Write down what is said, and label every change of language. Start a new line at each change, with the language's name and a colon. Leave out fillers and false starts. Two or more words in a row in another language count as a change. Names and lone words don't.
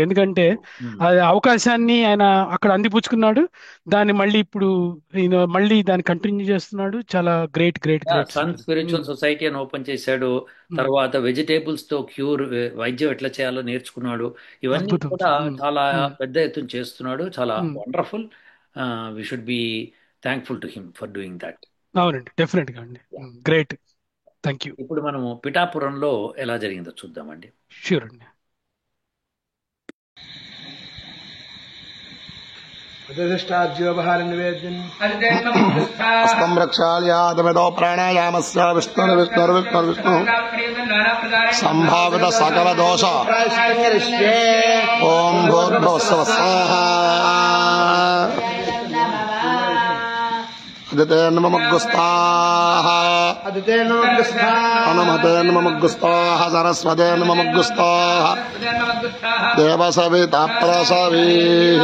Telugu: ఎందుకంటే అవకాశాన్ని ఆయన అక్కడ అందిపుచ్చుకున్నాడు, దాన్ని మళ్ళీ ఇప్పుడు మళ్ళీ దాన్ని కంటిన్యూ చేస్తున్నాడు. చాలా గ్రేట్ సన్ స్పిరిచువల్ సొసైటీ అని ఓపెన్ చేశాడు. తర్వాత వెజిటేబుల్స్ తో క్యూర్ వైద్యం ఎట్లా చేయాలో నేర్చుకున్నాడు. ఇవన్నీ కూడా చాలా పెద్ద ఎత్తున చేస్తున్నాడు.
English: చాలా wonderful. We should be thankful to him for doing that.
Telugu: అవునండి, డెఫినెట్ గా అండి.
English: great, thank you.
Telugu: ఇప్పుడు మనము పిఠాపురంలో ఎలా జరిగిందో చూద్దామండి. ష్యూర్ అండి.
Sanskrit: हस्तं प्रक्षाल्यादमिदो प्राणायामस्य विष्णु संभावित सकल दोष ओम भूर्भुवस्सुः स्वाहा अदितेर्नमग्गुस्ताः अनुमतेर्नमग्गुस्ताः सरस्वतेर्नमग्गुस्ताः देवसविता प्रसवीः